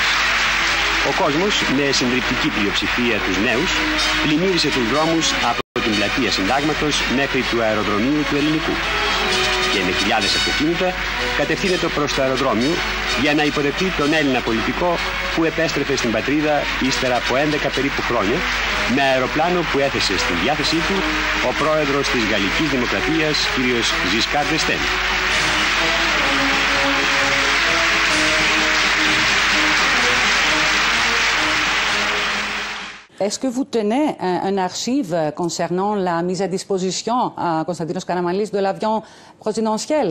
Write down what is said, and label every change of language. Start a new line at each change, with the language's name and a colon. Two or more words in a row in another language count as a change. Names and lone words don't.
Greek: Ο κόσμος, με συντριπτική πλειοψηφία τους νέους, πλημμύρισε τους δρόμους από την πλατεία Συντάγματος μέχρι του αεροδρομίου του Ελληνικού. Και με χιλιάδες αυτοκίνητα κατευθύνεται προς το αεροδρόμιο για να υποδεχτεί τον Έλληνα πολιτικό που επέστρεφε στην πατρίδα ύστερα από 11 περίπου χρόνια με αεροπλάνο που έθεσε στην διάθεσή του ο πρόεδρος της Γαλλικής Δημοκρατίας κ. Giscard d'Estaing.
French: Est-ce que vous tenez un archive concernant la mise à disposition à Konstantinos Karamanlis de l'avion présidentiel?